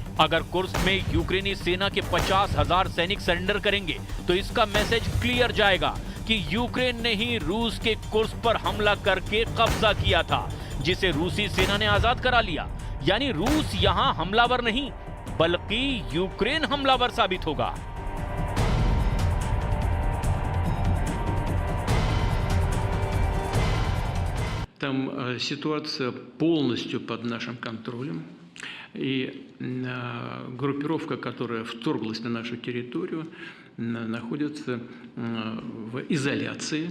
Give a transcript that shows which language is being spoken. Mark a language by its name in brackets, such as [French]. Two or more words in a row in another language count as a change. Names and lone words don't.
[Hindi] अगर कुर्स्क में यूक्रेनी सेना के 50,000 सैनिक सरेंडर करेंगे तो इसका [English] message clear [Hindi] जाएगा कि यूक्रेन ने ही रूस के कुर्स्क पर हमला करके कब्जा किया था, जिसे रूसी सेना ने आजाद करा लिया। यानी रूस यहाँ हमलावर नहीं बल्कि यूक्रेन हमलावर साबित होगा। [Russian] Там ситуация полностью под нашим контролем. И группировка, которая вторглась на нашу территорию, находится в изоляции.